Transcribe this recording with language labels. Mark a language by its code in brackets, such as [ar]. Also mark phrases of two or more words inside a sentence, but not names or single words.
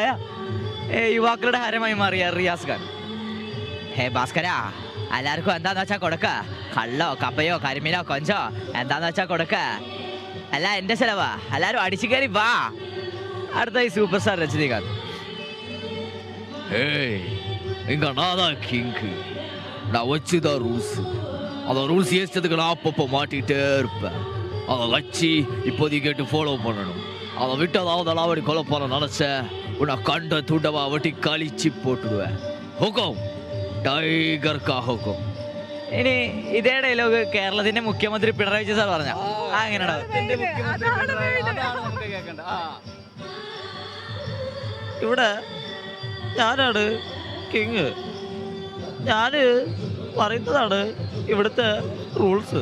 [ml] യുവാക്കളുടെ ഹരമായി മാറിയ റിയാസ് ഖാൻ. ഹേ ഭാസ്കരാ, എല്ലാവർക്കും എന്താന്ന് വെച്ചാൽ കൊടുക്ക. കള്ളോ കപ്പയോ കരിമീനോ കൊഞ്ചോ എന്താന്ന് വെച്ചാൽ കൊടുക്ക. അല്ല എൻ്റെ ചെലവാ, എല്ലാവരും അടിച്ചു കയറി വാ. അടുത്തായി സൂപ്പർ സ്റ്റാർ രജനീകാന്ത്. [ta] இங்க நான் தான் கிங்கு. நான் வச்சுதான் ரூல்ஸ். அந்த ரூல்ஸ் ஏற்றதுக்கு நான் அப்பப்போ மாட்டிகிட்டே இருப்பேன். அதை வச்சு இப்போதைக்கு கேட்டு ஃபாலோ பண்ணணும். அதை விட்டு அதாவது அலாவடி கொலை போல நினச்ச உன்னை கண்ட துண்டவா வட்டி கழிச்சு போட்டுடுவேன். [hi] ஹுக்கம், टाइगर का हुकुम. [ml] ഇനി ഇതേ ഡയലോഗ് കേരളത്തിന്റെ മുഖ്യമന്ത്രി പിണറായി വിജയൻ സാർ പറഞ്ഞ അങ്ങനെയാണോ? ഇവിടെ ഞാനാണ് കിങ്. ഞാൻ പറയുന്നതാണ് ഇവിടുത്തെ റൂൾസ്.